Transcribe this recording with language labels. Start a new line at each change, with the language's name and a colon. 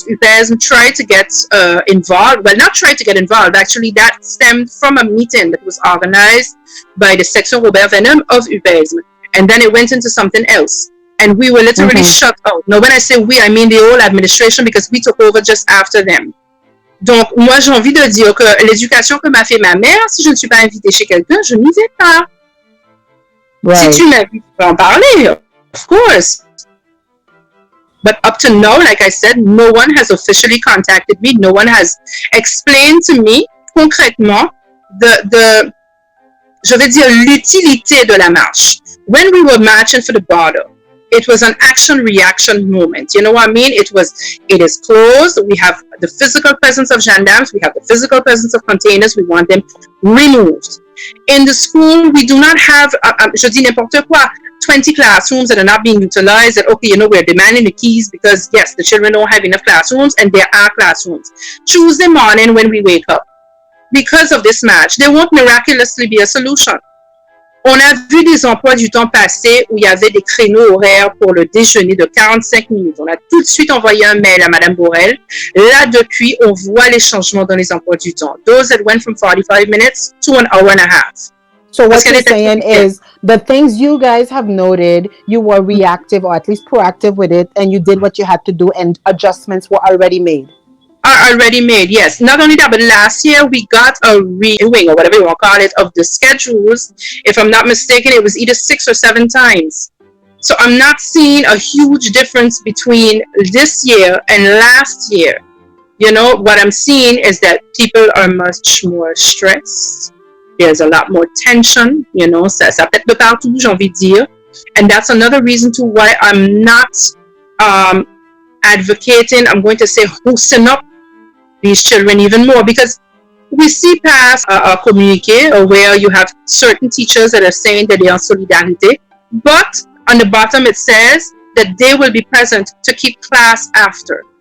English: UPESM tried to get involved. Well, not tried to get involved. Actually, that stemmed from a meeting that was organized by the Section Robert Weinum of UPESM. And then it went into something else. And we were literally shut out. Now, when I say we, I mean the whole administration, because we took over just after them.
French: Donc, moi, j'ai envie de dire que l'éducation que m'a fait ma mère, si je ne suis pas invitée chez quelqu'un, je n'y vais pas.
English: Right.
French: Si tu m'invites, tu peux en parler,
English: of course. But up to now, like I said, no one has officially contacted me. No one has explained to me
French: concrètement je vais dire, l'utilité de la marche.
English: When we were marching for the border, it was an action-reaction moment. You know what I mean? It is closed. We have the physical presence of gendarmes. We have the physical presence of containers. We want them removed. In the school, we do not have,
French: je dis n'importe quoi,
English: 20 classrooms that are not being utilized. And okay, we're demanding the keys because, yes, the children don't have enough classrooms, and there are classrooms. Tuesday morning when we wake up, because of this match, there won't miraculously be a solution.
French: On a vu des emplois du temps passé où il y avait des créneaux horaires pour le déjeuner de 45 minutes. On a tout de suite envoyé un mail à Mme Borel. Là, depuis, on voit les changements dans les emplois du temps.
English: Those that went from 45 minutes to an hour and a half. So what you're saying is the things you guys have noted, you were reactive or at least proactive with it, and you did what you had to do, and adjustments were already made. Are already made, yes. Not only that, but last year we got a redoing, or whatever you want to call it, of the schedules. If I'm not mistaken, it was either 6 or 7 times. So I'm not seeing a huge difference between this year and last year. What I'm seeing is that people are much more stressed. There's a lot more tension,
French: ça pète de partout, j'ai envie de dire.
English: And that's another reason to why I'm not advocating, I'm going to say, hosting up these children even more, because we see past a communique where you have certain teachers that are saying that they are solidarité, but on the bottom it says that they will be present to keep class after.